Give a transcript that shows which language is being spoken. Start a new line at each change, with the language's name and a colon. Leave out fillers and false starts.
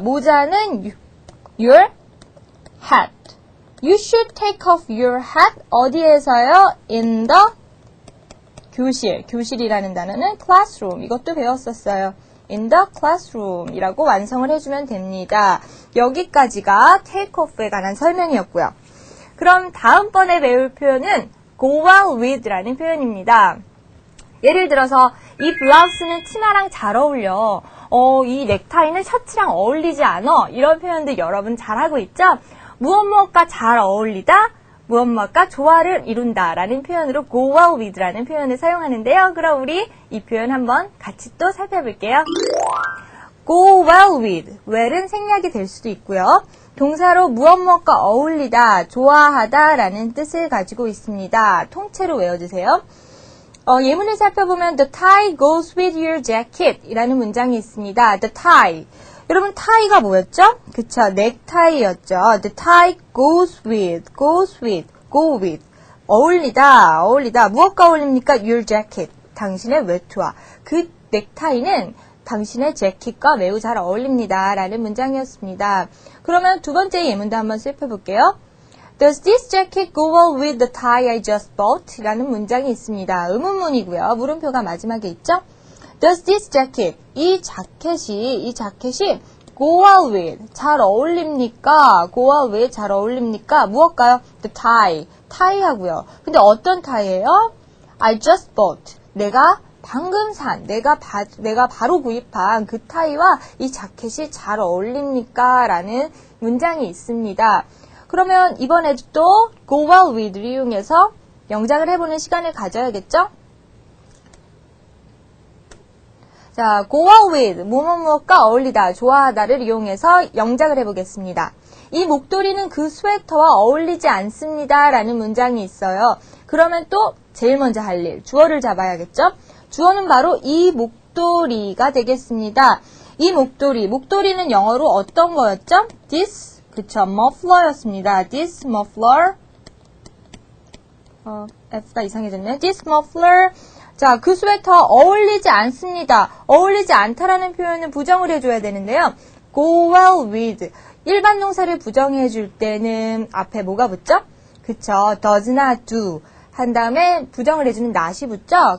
Korean: 모자는
English: your hat. You should take off your hat.
Korean: 어디에서요?
English: In the 교실.
Korean: 교실이라는 단어는 classroom. 이것도 배웠었어요.
English: In the classroom
Korean: 이라고 완성을 해주면 됩니다. 여기까지가 take off에 관한 설명이었고요. 그럼 다음번에 배울 표현은 go well with 라는 표현입니다. 예를 들어서 이 블라우스는 치마랑 잘 어울려. 이 넥타이는 셔츠랑 어울리지 않아. 이런 표현들 여러분 잘하고 있죠? 무엇무엇과 잘 어울리다, 무엇무엇과 조화를 이룬다 라는 표현으로 go well with 라는 표현을 사용하는데요. 그럼 우리 이 표현 한번 같이 또 살펴볼게요.
English: go well with.
Korean: well은 생략이 될 수도 있고요. 동사로 무엇무엇과 어울리다, 좋아하다 라는 뜻을 가지고 있습니다. 통째로 외워주세요. 예문을 살펴보면
English: The tie goes with your jacket 이라는
Korean: 문장이 있습니다.
English: The tie.
Korean: 여러분 tie가 뭐였죠? 그쵸, 넥타이였죠.
English: The tie goes with, go with.
Korean: 어울리다. 무엇과 어울립니까?
English: Your jacket.
Korean: 당신의 외투와. 그 넥타이는 당신의 재킷과 매우 잘 어울립니다. 라는 문장이었습니다. 그러면 두 번째 예문도 한번 살펴볼게요.
English: Does this jacket go well with the tie I just bought?
Korean: 라는 문장이 있습니다. 의문문이고요. 물음표가 마지막에 있죠?
English: Does this jacket,
Korean: 이 자켓이
English: go well with,
Korean: 잘 어울립니까?
English: go well with,
Korean: 잘 어울립니까? 무엇까요?
English: The tie,
Korean: 타이하고요. 근데 어떤 타이예요?
English: I just bought,
Korean: 내가 방금 산, 내가 바로 구입한 그 타이와 이 자켓이 잘 어울립니까? 라는 문장이 있습니다. 그러면 이번에도 또 go well with를 이용해서 영작을 해보는 시간을 가져야겠죠? 자, go well with, 무엇과 어울리다, 좋아하다를 이용해서 영작을 해보겠습니다. 이 목도리는 그 스웨터와 어울리지 않습니다. 라는 문장이 있어요. 그러면 또 제일 먼저 할 일, 주어를 잡아야겠죠? 주어는 바로 이 목도리가 되겠습니다. 이 목도리는 영어로 어떤 거였죠? This, 그쵸, muffler였습니다.
English: This muffler,
Korean: F가 이상해졌네.
English: This muffler,
Korean: 자, 그 스웨터 어울리지 않습니다. 어울리지 않다라는 표현은 부정을 해줘야 되는데요. go well with, 일반 동사를 부정해 줄 때는 앞에 뭐가 붙죠? 그쵸, does not do 한 다음에 부정을 해주는 not이 붙죠?